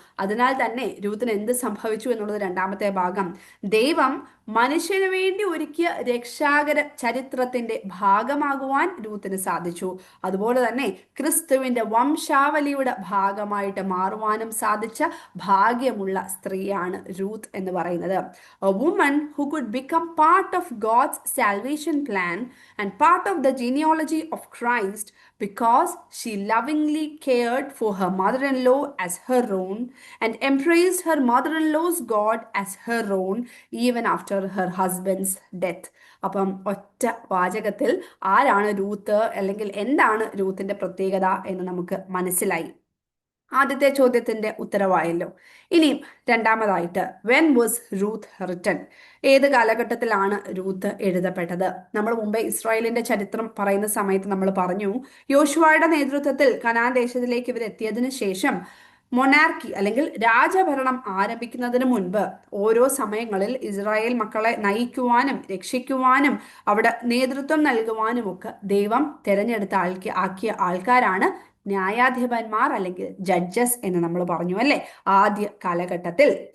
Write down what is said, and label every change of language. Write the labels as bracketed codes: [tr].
[ml] അതിനാൽ തന്നെ രൂത്തിന് എന്ത് സംഭവിച്ചു എന്നുള്ളത് രണ്ടാമത്തെ ഭാഗം. ദൈവം മനുഷ്യന് വേണ്ടി ഒരുക്കിയ രക്ഷാകര ചരിത്രത്തിന്റെ ഭാഗമാകുവാൻ രൂത്തിന് സാധിച്ചു. അതുപോലെ തന്നെ ക്രിസ്തുവിന്റെ വംശാവലിയുടെ ഭാഗമായിട്ട് മാറുവാനും സാധിച്ച ഭാഗ്യമുള്ള സ്ത്രീയാണ് രൂത്ത് എന്ന് പറയുന്നത്. [en] A woman who could become part of God's salvation plan and part of the genealogy of Christ because she lovingly cared for her mother-in-law as her own and embraced her mother-in-law's God as her own even after her husband's death. [ml] അപ്പം ഒറ്റ വാചകത്തിൽ ആരാണ് Ruth അല്ലെങ്കിൽ എന്താണ് രൂത്തിന്റെ പ്രത്യേകത എന്ന് നമുക്ക് മനസ്സിലായി. ആദ്യത്തെ ചോദ്യത്തിന്റെ ഉത്തരവായല്ലോ. ഇനിയും രണ്ടാമതായിട്ട്, [en] When was Ruth written? [ml] ഏത് കാലഘട്ടത്തിലാണ് രൂത്ത് എഴുതപ്പെട്ടത്? നമ്മൾ മുമ്പേ ഇസ്രായേലിന്റെ ചരിത്രം പറയുന്ന സമയത്ത് നമ്മൾ പറഞ്ഞു, യോശുവയുടെ നേതൃത്വത്തിൽ കനാൻ ദേശത്തിലേക്ക് ഇവർ എത്തിയതിനു ശേഷം മൊനാർക്കി അല്ലെങ്കിൽ രാജഭരണം ആരംഭിക്കുന്നതിന് മുൻപ് ഓരോ സമയങ്ങളിൽ ഇസ്രായേൽ മക്കളെ നയിക്കുവാനും രക്ഷിക്കുവാനും അവിടെ നേതൃത്വം നൽകുവാനും ഒക്കെ ദൈവം തെരഞ്ഞെടുത്ത ആക്കിയ ആൾക്കാരാണ് ന്യായാധിപന്മാർ അല്ലെങ്കിൽ ജഡ്ജസ് എന്ന് നമ്മൾ പറഞ്ഞു അല്ലെ. ആദ്യ കാലഘട്ടത്തിൽ